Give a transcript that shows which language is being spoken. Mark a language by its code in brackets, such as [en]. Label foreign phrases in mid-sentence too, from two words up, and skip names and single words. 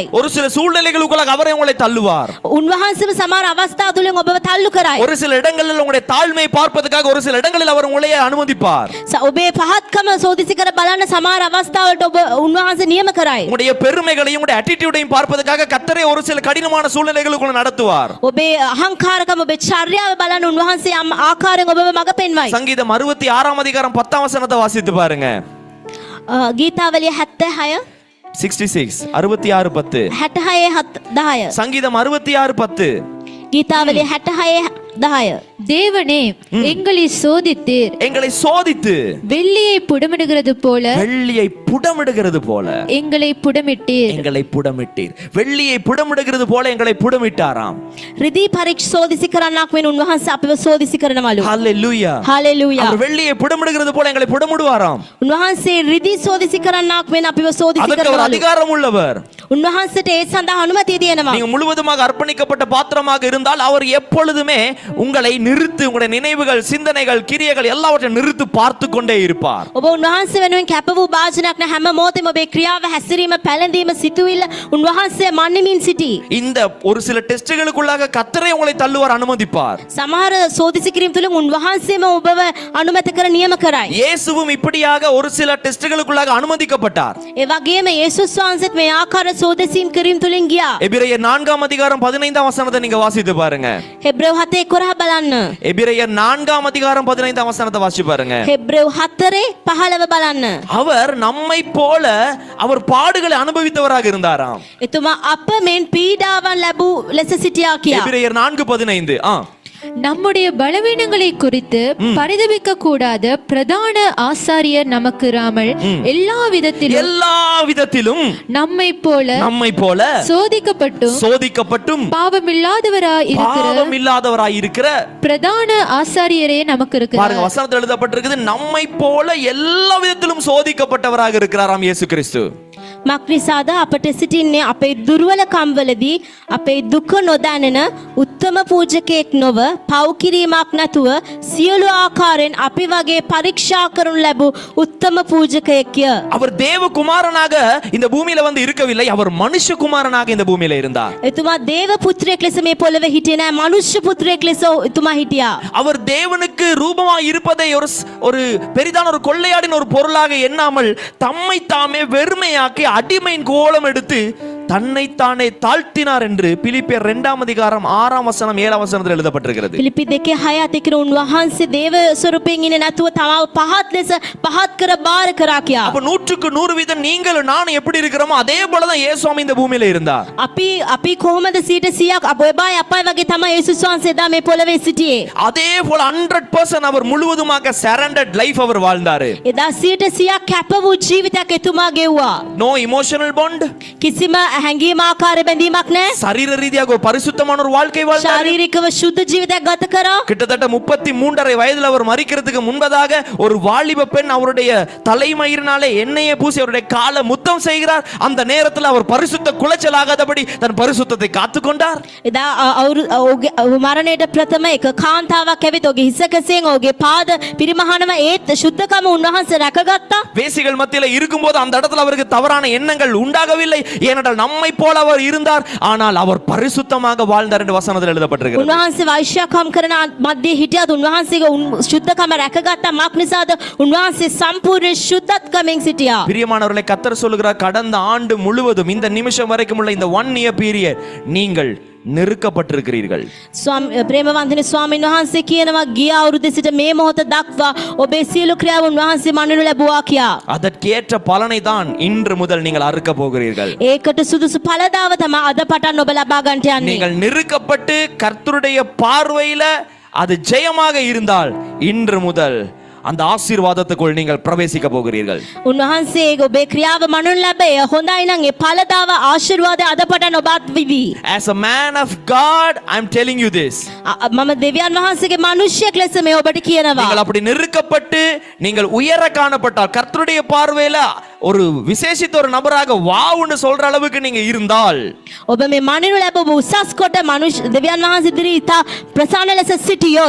[ta] ஒரு சில சூழ்நிலைகளுக்குள்ளாக அவரை உங்களை தள்ளுவார். [si] උන්වහන්සේම සමහර අවස්ථා තුලින් ඔබව තල්ලු කරයි. [ta] ஒரு சில இடங்களில் உங்களுடைய தாழ்மையை பார்ப்பதற்காக ஒரு சில இடங்களில் அவர் உங்களை அனுமதிப்பார். [si] ඔබේ පහත්කම සෝදිසි කර බලන්න සමහර අවස්ථාවලට ඔබ උන්වහන්සේ නියම කරයි. [ta] உங்களுடைய பெருமைகளையும் உங்களுடைய attitude-ஐயும் பார்ப்பதற்காக கர்த்தரே ஒரு சில கடினமான சூழ்நிலைகளுக்குள்ள நடத்துவார். [si] ඔබේ අහංකාරකම ඔබේ චර්යාව බලන්න උන්වහන්සේ යම් ආකාරයෙන් ඔබව මඟ පෙන්වයි. [ta] சங்கீதம் 66 அதிகாரம் 10 வசனத்தை வாசித்து பாருங்க. [si] ගීතාවලිය 76 [ta] 66 66 10. [si] 66 10 [ta] சங்கீதம் 66 10. [si] ගීතාවලිය 66 10 [ta] தேவனே எங்களை சோதித்தீர், எங்களை சோதித்து வெள்ளியை புடமிடுகிறது போல வெள்ளியை புடமிடுகிறது போல எங்களை புடமிட்டீர். எங்களை புடமிட்டீர். வெள்ளியை புடமிடுகிறது போல எங்களை புடமிட்டாராம். [si] රිදී පරීක්ෂ සෝදිසි කරන්නක් වෙන උන්වහන්සේ අපිව සෝදිසි කරනවලු. [ta] ஹalleluya. [si] හalleluya. [ta] அவர் வெள்ளியை புடமிடுகிறது போல எங்களை புடமிடுவாராம். [si] උන්වහන්සේ රිදී සෝදිසි කරන්නක් වෙන අපිව සෝදිසි [ta] அதற்கு அவர் [si] කරනවලු. [ta] அதிகாரம் உள்ளவர். [si] උන්වහන්සේට ඒ සඳහා අනුමැතිය තියෙනවා. [ta] நீங்க முழுவதுமாக அர்ப்பணிக்கப்பட்ட பாத்திரமாக இருந்தால் அவர் எப்பொழுதுமே உங்களை நிறுத்து, உங்களுடைய நினைவுகள், சிந்தனைகள், கிரியைகள் எல்லாவற்றையும் நிறுத்து பார்த்து கொண்டே இருப்பார். [si] ඔබ උන්වහන්සේ වෙනුවෙන් කැප වූ භාජනයක් න හැම මොහොතෙම ඔබේ ක්‍රියාව හැසිරීම පැලඳීම සිතුවිල්ල උන්වහන්සේ මන්නිමින් සිටී. [ta] இந்த ஒரு சில டெஸ்ட்களுக்குள்ளாக கர்த்தரே உங்களை தள்ளுவார், அனுமதிப்பார். [si] සමහර සෝදිසි කිරීම තුළින් උන්වහන්සේම ඔබව අනුමැති කර නියම කරයි. [ta] இயேசுவும் இப்படியாக ஒரு சில டெஸ்ட்களுக்குள்ளாக அனுமதிக்கப்பட்டார். [si] ඒ වගේම යේසුස් වහන්සේත් මේ ආකාර සෝදිසීම් කිරීම තුළින් ගියා. [ta] எபிரேயர் 4 அதிகாரம் 15 வசனத்தை நீங்க வாசித்து பாருங்க. [si] හෙබ්‍රේව 7:11 බලන්න. [ta] எபிரேயர் 4 அதிகாரம் 15 வசனத்தை வாசிச்சு பாருங்க. [si] හෙබ්‍රේව 4:15 බලන්න. [ta] அவர் நம்மை போல அவர் பாடுகளை அனுபவித்தவராக இருந்தாராம். [si] එතුමා අප මෙන් පීඩාවන් ලැබූ ලෙස සිටියා කියා. [ta] எபிரேயர் 4:15. நம்முடைய பலவீனங்களை குறித்து பரிதபிக்க கூடாத பிரதான ஆசாரியர் நமக்கு இராமல் எல்லா விதத்திலும் நம்மை போல சோதிக்கப்பட்டும் பாவமில்லாதவராய் இருக்கிற பிரதான ஆசாரியரே நமக்கு இருக்கிறார். பாருங்க, வசனத்தில் எழுதப்பட்டிருக்குது, நம்மை போல எல்லா விதத்திலும் சோதிக்கப்பட்டவராக இருக்கிறாராம் இயேசு கிறிஸ்து. [si] මක්නිසාද අපට සිටින්නේ අපේ දුර්වලකම් වලදී අපේ දුක නොදැනෙන උත්තම පූජකයෙක් නොව පව් කිරීමක් නැතුව සියලු ආකාරයෙන් අපි වගේ පරීක්ෂා කරනු ලැබූ උත්තම පූජකයෙක්ය. [ta] அவர் தேவகுமாரனாக இந்த பூமியில வந்து இருக்கவில்லை, அவர் மனுஷகுமாரனாக இந்த பூமியில இருந்தார். [si] එතුමා දේව පුත්‍රයෙක් ලෙස මේ පොළවේ හිටියේ නෑ, මනුෂ්‍ය පුත්‍රයෙක් ලෙස එතුමා හිටියා. [ta] அவர் தேவனுக்கு ரூபமாய் இருப்பதை ஒரு பெரிதான ஒரு கொள்ளையாடின் ஒரு பொருளாக எண்ணாமல் தம்மை தாமே வெறுமையாக்கி அடிமையின் கோலம் எடுத்து தன்னைத்தானே தாழ்த்தினார் என்று பிலிப்பியர் 2 அதிகாரம் 6 வசனம் 7 வசனத்தில் எழுதப்பட்டிருக்கிறது. [si] පිලිපි 2:6 කින උන්වහන්සේ දේව ස්වරූපයෙන් ඉන්නේ නැතුව තමාව පහත් ලෙස පහත් කර බාර කරා කියා. [ta] அப்ப 100க்கு 100% நீங்கள் நானும் எப்படி இருக்கிறோமோ அதே போல தான் இயேசுவும் இந்த பூமியில இருந்தார். [si] අපි කොහොමද 100%ක් ඔබයි අපයි වගේ තමයි යේසුස් වහන්සේ දා මේ පොළවේ සිටියේ. [ta] அதே போல 100% அவர் முழுவதுமாக [en] surrendered life [ta] அவர் வாழ்ந்தாரு. [si] එදා 100%ක් කැප වූ ජීවිතයක් එතුමා ගෙවුවා. [en] No emotional bond, [si] කිසිම හැඟීම් ආකාර බැඳීමක් නැහැ. [ta] சரீர ரீதியாக ஒரு பரிசுத்தமான ஒரு வாழ்க்கை வாழ்ந்தார். [si] ශාරීරිකව සුද්ධ ජීවිතයක් ගත කරා. [ta] கிட்டத்தட்ட 33.5 வயதுல அவர் மரிக்கிறதுக்கு முன்பதாக ஒரு வாலிப பெண் அவருடைய தலைமயிரினாலே எண்ணெயை பூசி அவருடைய காலை முத்தம் செய்கிறார். அந்த நேரத்தில் அவர் பரிசுத்த குலைச்சலாகாதபடி தன் பரிசுத்தத்தை காத்துக்கொண்டார். [si] එදා මරණයට ප්‍රථම එක කාන්තාවක් ඇවිත් ඔහුගේ හිසකසෙන් ඔහුගේ පාද පිරිමහනම ඒත් සුද්ධකම උන්වහන්සේ රැකගත්තා. [ta] வேசிகள் மத்தியில இருக்கும்போது அந்த இடத்துல அவருக்கு தவறான எண்ணங்கள் உண்டாகவில்லை. ஏனென்றால் நம்மை போல அவர் இருந்தார், ஆனால் அவர் பரிசுத்தமாக வாழ்ந்தார் என்று வசனத்தில் எழுதப்பட்டிருக்கிறது. [si] උන්වහන්සේ වෛශ්‍යකම් කරන මැදේ හිටියත් උන්වහන්සේගේ සුද්ධකම රැකගත්තා. මාක් නිසාද උන්වහන්සේ සම්පූර්ණ සුද්ධත්කමෙන් සිටියා. [ta] பிரியமானவர்களை, கர்த்தர் சொல்லுகிறார், கடந்த ஆண்டு முழுவதும் இந்த நிமிஷம் வரைக்கும் உள்ள இந்த [en] 1 year period [ta] நீங்கள் நெருக்கப்பட்டிருக்கிறீர்கள். [si] ප්‍රේමවන්තනි ස්වාමීන් වහන්සේ කියනවා ගිය අවුරුද්දේ සිට මේ මොහොත දක්වා ඔබේ සියලු ක්‍රියාව උන්වහන්සේ මනිනු ලැබුවා කියා. [ta] அதற்கேற்ற பலனை தான் இன்று முதல் நீங்கள் அறுக்க போகிறீர்கள். [si] ඒකට සුදුසු ඵලදාව තමයි අද පටන් ඔබ ලබා ගන්නට යන්නේ. [ta] நீங்கள் நெருக்கப்பட்டு கர்த்தருடைய பார்வையில அது ஜெயமாக இருந்தால் இன்று முதல் அந்த ஆசீர்வாதத்துக்குள் நீங்கள் பிரவேசிக்க போகிறீர்கள். [si] උන්වහන්සේ ඔබේ ක්‍රියාව මනුන් ලැබේ. හොඳයි නම් ඒ ඵලදාව ආශිර්වාදය අද පටන් ඔබත් විවි. [en] As a man of God, I'm telling you this. [si] මම දෙවියන් වහන්සේගේ මිනිසෙක් ලෙස මේ ඔබට කියනවා. [ta] நீங்கள் அப்படி நெருக்கப்பட்டு நீங்கள் உயர காணப்பட்டால் கர்த்தருடைய பார்வையில ஒரு விசேஷித்த ஒரு நபராக வாவுன்னு சொல்ற அளவுக்கு நீங்க இருந்தால் [si] ඔබ මේ මනිනු ලැබ ඔබ උසස් කොට දෙවියන් වහන්සේ ඉදිරි ඉතා ප්‍රසන්න ලෙස සිටියොත්